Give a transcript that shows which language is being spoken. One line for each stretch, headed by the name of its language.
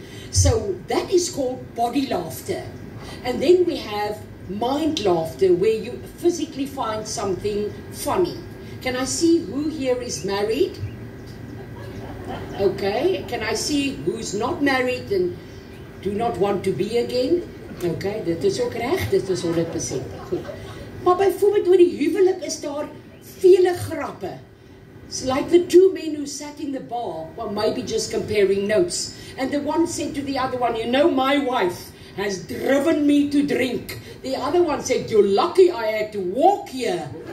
English: So that is called body laughter. And then we have mind laughter, where you physically find something funny. Can I see who here is married? Okay. Can I see who's not married and do not want to be again?
Afrikaans: Okay, dit is ook reg, dit is 100%. Goed. Maar byvoorbeeld oor die huwelik is daar vele grappe.
English: It's like the two men who sat in the bar, well, maybe just comparing notes. And the one said to the other one, you know, my wife has driven me to drink. The other one said, you're lucky I had to walk here.